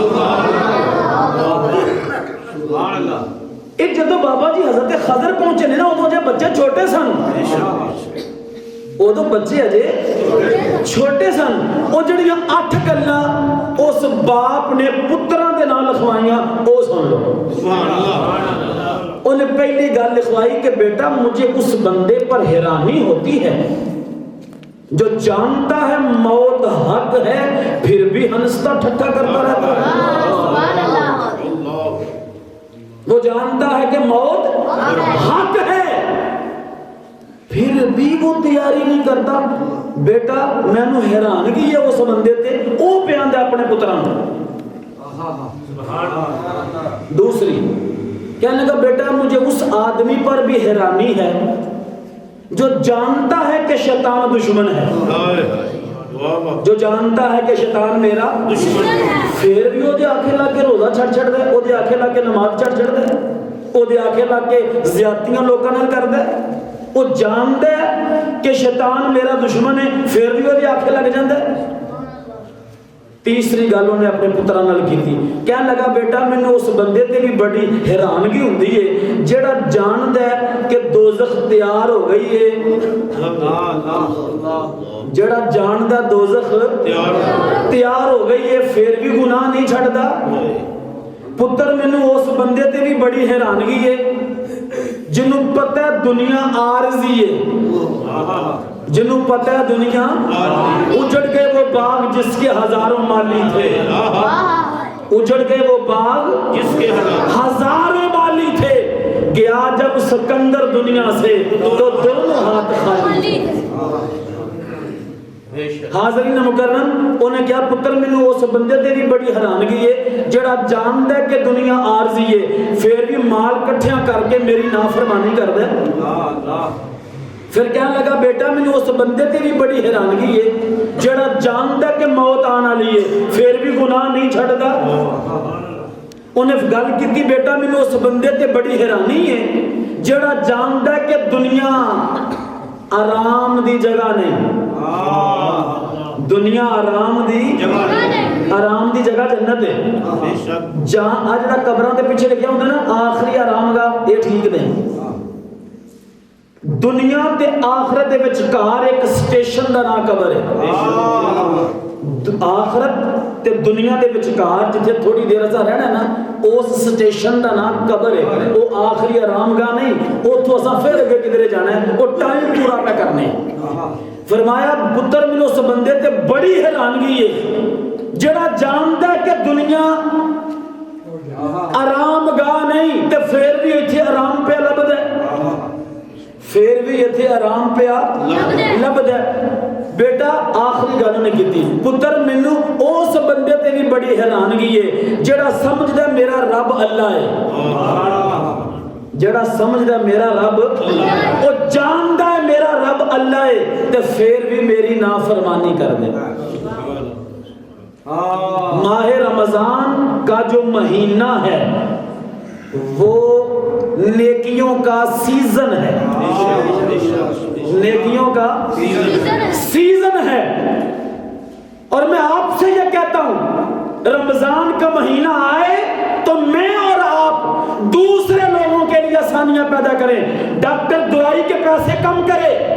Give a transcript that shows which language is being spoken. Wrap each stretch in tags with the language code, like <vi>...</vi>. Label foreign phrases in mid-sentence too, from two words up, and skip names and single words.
<pa>ਇਹ ਜਦੋਂ ਬਾਬਾ ਜੀ ਹਜ਼ਰਤ ਖਜ਼ਰ ਪਹੁੰਚੇ ਨੇ ਨਾ, ਉਦੋਂ ਜੇ ਬੱਚੇ ਛੋਟੇ ਸਨ, ਉਦੋਂ ਬੱਚੇ ਅਜੇ ਛੋਟੇ ਸਨ। ਉਹ ਜਿਹੜੀਆਂ 8 ਗੱਲਾਂ ਉਸ ਬਾਪ ਨੇ ਪੁੱਤਰਾਂ ਦੇ ਨਾਲ ਲਿਖਵਾਈਆਂ ਉਹ ਸੁਣ ਲਓ। ਉਹਨੇ ਪਹਿਲੀ ਗੱਲ ਲਿਖਵਾਈ ਕਿ</pa> <ur>بیٹا مجھے اس بندے پر حیرانی ہوتی ہے جو جانتا ہے موت حق ہے پھر بھی ہنستا ٹھٹھا کرتا رہتا ہے. وہ جانتا ہے کہ موت حق ہے پھر بھی وہ تیاری نہیں کرتا.</ur> <pa>ਬੇਟਾ ਮੈਨੂੰ ਹੈਰਾਨਗੀ ਹੈ ਉਸ ਬੰਦੇ ਤੇ ਵੋ ਪਿਆਰ ਅਪਣੇ ਪੁੱਤਰਾਂ ਨੂੰ।</pa> <ur>دوسری کہنے لگا بیٹا مجھے اس آدمی پر بھی حیرانی ہے جو جانتا ہے کہ شیطان دشمن ہے، جو جانتا ہے کہ شیطان میرا دشمن ہے پھر بھی</ur> <pa>ਓਦੇ ਆਖੇ ਲਾ ਕੇ ਰੋਜ਼ਾ ਛੜ ਦੇ, ਓਦੇ ਆਖੇ ਲਾ ਕੇ ਨਮਾਜ਼ ਛੜ ਦੇ, ਓਦੇ ਆਖੇ ਲਾ ਕੇ ਜ਼ਿਆਦਤੀਆਂ ਲੋਕਾਂ ਨਾਲ ਕਰ ਦੇ।</pa> <ur>وہ جانتا ہے کہ شیطان میرا دشمن ہے پھر بھی</ur> <pa>ਓਦੇ ਆਖੇ ਲੱਗ ਜਾਂਦਾ ਹੈ। ਤੀਸਰੀ ਗੱਲ ਉਨ੍ਹੇਂ ਅਪਣੇ ਪੁੱਤਰਾਂ ਨਾਲ ਕੀਤੀ, ਕਹਿਣ ਲੱਗਾ ਬੇਟਾ ਮੈਨੂੰ ਉਸ ਬੰਦੇ ਤੇ ਭੀ ਬੜੀ ਹੈਰਾਨਗੀ ਹੁੰਦੀ ਹੈ ਜਿਹੜਾ ਜਾਣਦਾ ਹੈ ਕਿ ਦੋਜ਼ਖ਼ ਤਿਆਰ ਹੋ ਗਈ ਹੈ, ਜਿਹੜਾ ਜਾਣਦਾ ਦੋਜ਼ਖ਼ ਤਿਆਰ ਹੋ ਗਈ ਹੈ ਫਿਰ ਭੀ ਗੁਨਾਹ ਨਹੀਂ ਛੱਡਦਾ। ਪੁੱਤਰ ਮੈਨੂੰ ਉਸ ਬੰਦੇ ਤੇ ਭੀ ਬੜੀ ਹੈਰਾਨਗੀ ਹੈ ਜਿਨ੍ਹੂੰ ਪਤਾ ਹੈ ਦੁਨੀਆ ਆਰਜ਼ੀ ਹੈ, ਜਿਨ੍ਹਾਂ ਪਤਾ ਹੈ ਦੁਨੀਆ</pa> <ur>اجڑ گئے وہ باغ جس کے ہزاروں مالی تھے، اجڑ گئے وہ باغ جس کے ہزاروں مالی تھے. گیا جب سکندر دنیا سے تو دونوں ہاتھ خالی. حاضرین مکرم</ur> <pa>ਉਨ੍ਹੇਂ ਕਿਹਾ ਪੁੱਤਰ ਮੈਨੂੰ ਉਸ ਬੰਦੇ ਤੇ ਭੀ ਬੜੀ ਹੈਰਾਨਗੀ ਹੈ ਜਿਹੜਾ ਜਾਣਦਾ ਹੈ ਕਿ ਦੁਨੀਆ ਆਰਜ਼ੀ ਹੈ ਫਿਰ ਭੀ ਮਾਲ ਇਕੱਠਾ ਕਰਕੇ ਮੇਰੀ ਨਾਫ਼ਰਮਾਨੀ ਕਰਦਾ ਹੈ। ਫਿਰ ਕਹਿਣ ਲੱਗਾ ਬੇਟਾ ਮੈਨੂੰ ਉਸ ਬੰਦੇ ਤੇ ਭੀ ਬੜੀ ਹੈਰਾਨਗੀ ਹੈ ਜਿਹੜਾ ਜਾਣਦਾ ਕਿ ਮੌਤ ਆਉਣ ਵਾਲੀ ਹੈ ਫਿਰ ਭੀ ਗੁਨਾਹ ਨਹੀਂ ਛੱਡਦਾ। ਉਨ੍ਹੇਂ ਗੱਲ ਕੀ ਬੇਟਾ ਮੈਨੂੰ ਉਸ ਬੰਦੇ ਤੇ ਬੜੀ ਹੈਰਾਨੀ ਹੈ ਜਿਹੜਾ ਜਾਣਦਾ ਕਿ ਦੁਨੀਆ ਆਰਾਮ ਦੀ ਜਗ੍ਹਾ ਨਹੀਂ, ਦੁਨੀਆ ਆਰਾਮ ਦੀ ਜਗ੍ਹਾ ਜੰਨਤ ਹੈ। ਜਹਾਂ ਅੱਜ ਜਿਹੜਾ ਕਬਰਾਂ ਦੇ ਪਿੱਛੇ ਲਿਖਿਆ ਹੁੰਦਾ ਨਾ</pa> <ur>آخری آرام گاہ یہ ٹھیک نہیں.</ur> <pa>ਦੁਨੀਆ ਤੇ ਆਖ਼ਰਤ ਦੇ ਵਿਚਕਾਰ ਇਕ ਸਟੇਸ਼ਨ ਦਾ ਨਾਮ ਕਬਰ ਹੈ। आखरत تے دنیا دے وچکار جتھے تھوڑی دیر اسا رہنا ہے نا اس سٹیشن دا نام قبر ہے، وہ آخری آرام گاہ نہیں، اوتھوں اسا پھر اگے کدھر جانا ہے، وہ ٹائم پورا پہ کرنے۔ فرمایا پتر مینوں اس بندے تے بڑی حیرانگی ہے جڑا جاندا ہے کہ دنیا آرام گاہ نہیں تے پھر بھی ایتھے آرام پہ لبدا ہے، پھر بھی ایتھے آرام پہ لبدا ہے۔ بیٹا آخری گل نے کیتی، پتر مینوں اس بندے تے بھی بڑی حیرانگی ہے جڑا سمجھدا میرا رب اللہ ہے، جڑا سمجھدا میرا رب او جاندا ہے میرا رب اللہ ہے تے پھر بھی میری نافرمانی کر دے۔</pa> <ur>ماہ رمضان کا جو مہینہ ہے وہ نیکیوں کا سیزن ہے، نیکیوں کا سیزن ہے، اور میں آپ سے یہ کہتا ہوں رمضان کا مہینہ آئے تو میں اور آپ دوسرے لوگوں کے لیے آسانیاں پیدا کریں، ڈاکٹر دوائی کے پیسے کم کرے،</ur>